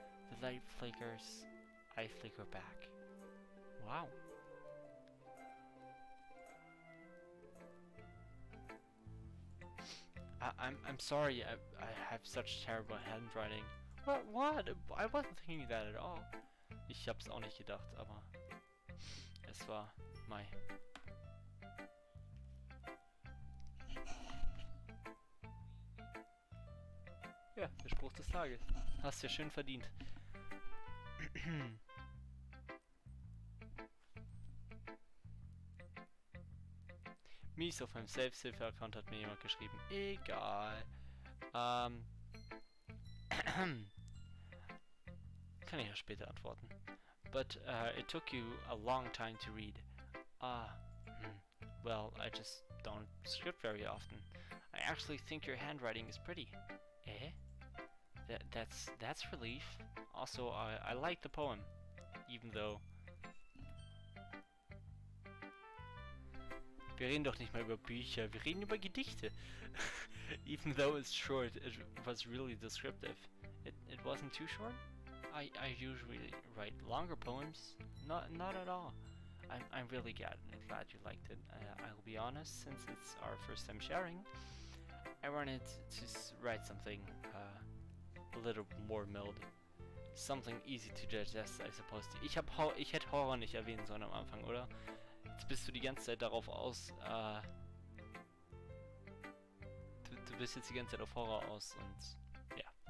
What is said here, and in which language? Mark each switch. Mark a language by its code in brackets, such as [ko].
[en] The light flickers, I flicker back. Wow. I'm sorry, I have such terrible handwriting. What? I wasn't thinking that at all. [de] Ich hab's auch nicht gedacht, aber es war Mai. Ja, der Spruch des Tages. Hast ja schön verdient. Mies, auf meinem Selbsthilfe-Account hat mir jemand geschrieben. Egal. Kann ich ja später antworten. [en] But it took you a long time to read. Well, I just don't script very often. I actually think your handwriting is pretty. Eh? That's relief. Also, I like the poem, even though... [de] Wir reden doch nicht mal über Bücher, wir reden über Gedichte. [en] Even though it's short, it was really descriptive. It wasn't too short? I usually write longer poems. Not at all. I'm really glad you liked it. I'll be honest, since it's our first time sharing, I wanted to write something a little more mild. Something easy to digest, I suppose. [de] Ich hätte Horror nicht erwähnen sollen am Anfang, oder? Jetzt bist du die ganze Zeit darauf aus, du bist jetzt die ganze Zeit auf Horror aus und ja.